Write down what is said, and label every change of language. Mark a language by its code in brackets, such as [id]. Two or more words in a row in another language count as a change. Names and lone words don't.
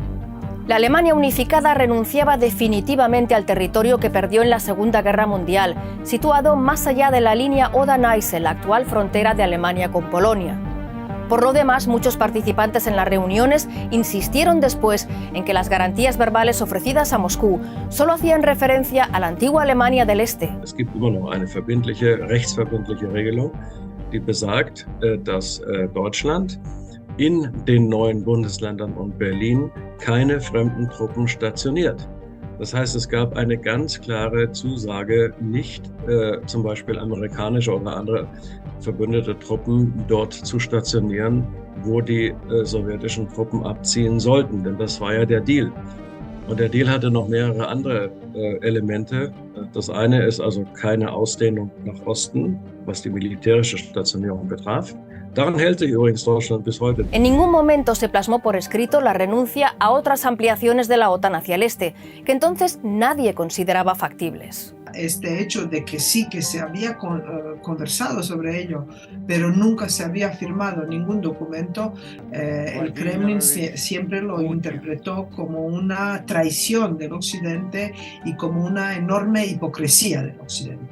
[es] La Alemania unificada renunciaba definitivamente al territorio que perdió en la Segunda Guerra Mundial, situado más allá de la línea Oder-Neisse, la actual frontera de Alemania con Polonia. Por lo demás, muchos participantes en las reuniones insistieron después en que las garantías verbales ofrecidas a Moscú solo hacían referencia a la antigua Alemania del Este. [de] Es gibt immer noch eine rechtsverbindliche Regelung, die besagt, dass Deutschland in den neuen Bundesländern und Berlin keine fremden Truppen stationiert. Das heißt, es gab eine ganz klare Zusage, nicht zum Beispiel amerikanische oder andere verbündete Truppen dort zu stationieren, wo die sowjetischen Truppen abziehen sollten, denn das war ja der Deal. Und der Deal hatte noch mehrere andere Elemente. Das eine ist also keine Ausdehnung nach Osten, was die militärische Stationierung betraf. Daran hält sich übrigens Deutschland bis heute. [es] En ningún momento se plasmó por escrito la renuncia a otras ampliaciones de la OTAN hacia el este, que entonces nadie consideraba factibles. Este hecho de que sí que se había conversado sobre ello, pero nunca se había firmado ningún documento, el Kremlin siempre lo interpretó como una traición del Occidente y como una enorme hipocresía del Occidente.